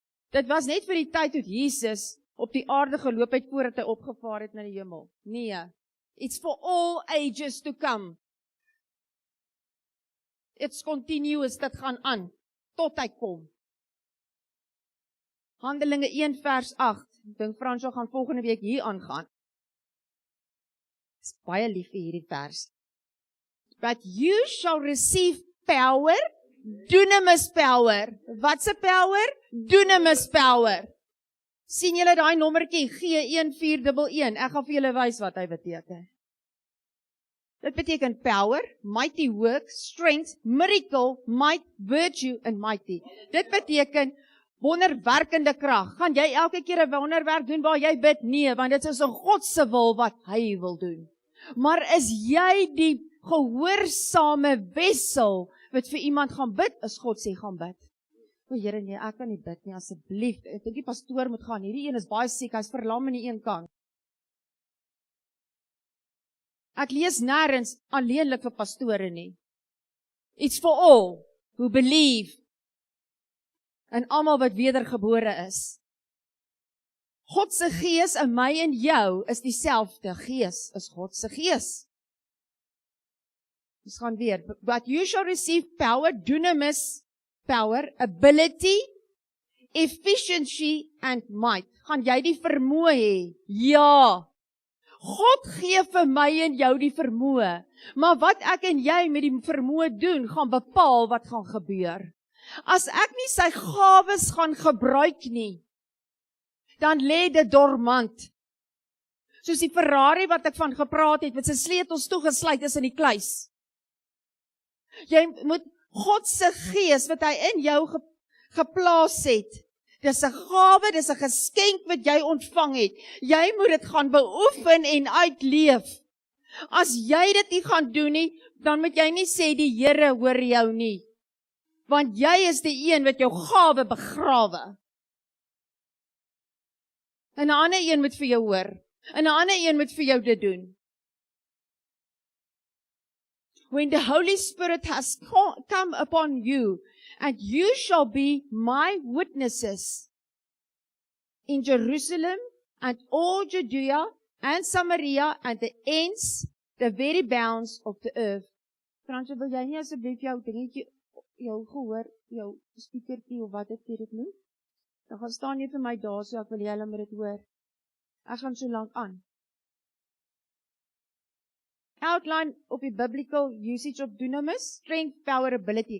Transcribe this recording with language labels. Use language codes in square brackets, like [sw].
[af] Dit was net vir die tyd toe Jesus op die aarde geloop het, voordat hy opgevaar het na die hemel. [en] Nee, it's for all ages to come. It's continuous, [af] dit gaan aan, tot hy kom. Handelinge 1 vers 8, ek dink Fransjo gaan volgende week hier aangaan. Is baie lief vir hierdie vers. [en] But you shall receive power, dunamis power. [af] Wat se power? Dunamis power. Sien julle daai nommertjie, G1411, ek gaan vir julle wys wat hy beteken. Dit beteken [en] power, mighty work, strength, miracle, might, virtue and mighty. [af] Dit beteken wonderwerkende krag. Gaan jy elke keer 'n wonderwerk doen waar jy bid? Nee, want dit is in God se wil wat hy wil doen. Maar is jy die gehoorsame wissel wat vir iemand gaan bid, as God sê gaan bid? O Here, nee, ek kan nie bid nie, asseblief. Ek dink die pastoor moet gaan. Hierdie een is baie siek, hy's verlam aan die een kant. Ek lees nêrens alleenlik vir pastore nie. [en] It's for all who believe, [af] en almal wat wedergebore is. God se Gees in my en jou is dieselfde. Gees is God se Gees. Ons gaan weer. [en] But you shall receive power, dunamis power, ability, efficiency and might. [af] Gaan jy die vermoë hê? Ja. God gee vir my en jou die vermoë. Maar wat ek en jy met die vermoë doen, gaan bepaal wat gaan gebeur. As ek nie sy gawes gaan gebruik nie, dan lê dit dormant. Soos die Ferrari wat ek van gepraat het, met sy sleutels toegesluit is in die kluis. Jy moet God se Gees wat hy in jou geplaas het, dis 'n gawe, dis 'n geskenk wat jy ontvang het. Jy moet dit gaan beoefen en uitleef. As jy dit nie gaan doen nie, dan moet jy nie sê die Here hoor jou nie. Want jy is die een wat jou gawe begrawe. En 'n ander een moet vir jou hoor. En 'n ander een moet vir jou dit doen. [en] When the Holy Spirit has come upon you, and you shall be my witnesses in Jerusalem and all Judea and Samaria and the ends, the very bounds of the earth. [af] Fransje, wil jy nie asseblief jou dingetjie, jou gehoor, jou speakertjie of wat jy dit noem? Dan gaan staan jy vir my daar, so ek wil jy moet dit hoor. Ek gaan so lank aan. [en] Outline [af] op die [en] biblical usage of dunamis, strength, power, ability.